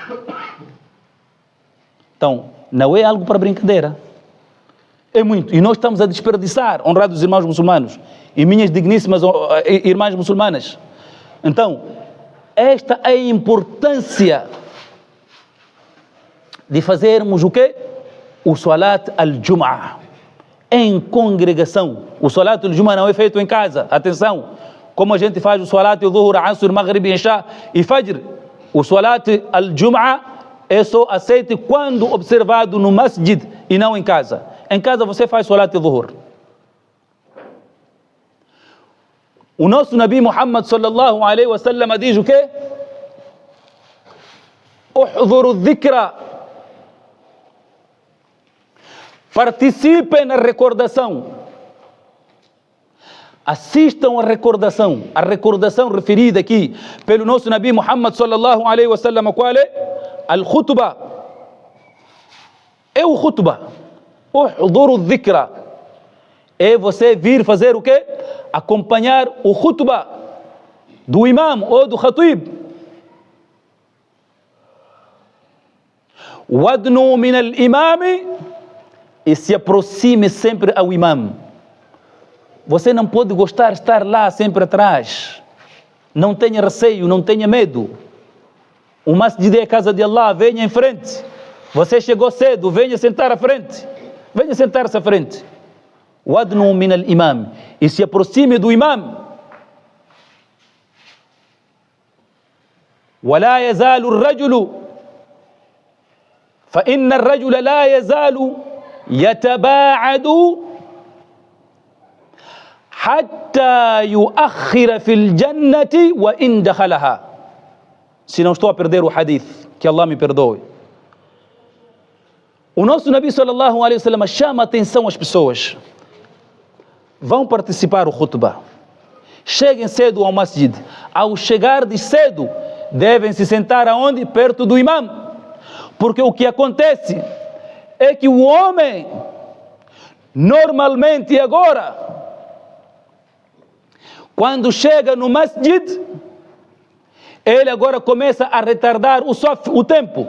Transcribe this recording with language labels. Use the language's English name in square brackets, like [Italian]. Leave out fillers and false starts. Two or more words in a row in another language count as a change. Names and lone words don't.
[Portuguese] Então, não é algo para brincadeira. É muito. E nós estamos a desperdiçar, honrados irmãos muçulmanos e minhas digníssimas irmãs muçulmanas. Então, esta é a importância de fazermos o quê? O [Arabic] صلاة الجمعة [Portuguese] em congregação. O [Arabic] صلاة الجمعة [Portuguese] não é feito em casa. Atenção, como a gente faz o [Arabic] صلاة الظهر, [Portuguese] Asr, Maghrib, Isha e Fajr. O [Arabic] صلاة الجمعة [Portuguese] é só aceito quando observado no masjid e não em casa. Em casa você faz [Arabic] صلاة الظهر. [Portuguese] O nosso Nabi Muhammad [Arabic] صلى الله عليه وسلم [Portuguese] diz o quê? [Arabic] احضروا الذكر. [Portuguese] Participem na recordação. Assistam à recordação. A recordação referida aqui pelo nosso Nabi Muhammad [Arabic] صلى الله عليه وسلم, [Portuguese] qual é? Al-Khutbah. É o Khutbah. [Arabic] احضروا الذكر. [Portuguese] É você vir fazer o quê? Acompanhar o Khutbah do imam ou do khatib. [Arabic] وادنوا من الإمام. [Portuguese] E se aproxime sempre ao imam. Você não pode gostar de estar lá sempre atrás. Não tenha receio, não tenha medo. O masjid é a casa de Allah, venha em frente. Você chegou cedo, venha sentar à frente. Venha sentar-se à frente. [Arabic] وادنوا من الإمام. [Portuguese] E se aproxime do imam. [Arabic] ولا يزال الرجل فإن الرجل لا يزال يتباعد حتى يؤخر في الجنة وإن دخلها. [Portuguese] Se não estou a perder o hadith, que Allah me perdoe. O nosso Nabi [Arabic] صلى الله عليه وسلم [Portuguese] chama a atenção às pessoas. Vão participar do khutbah. Cheguem cedo ao masjid. Ao chegar de cedo, devem se sentar aonde? Perto do imam. Porque o que acontece é que o homem, normalmente agora, quando chega no masjid, ele agora começa a retardar o tempo.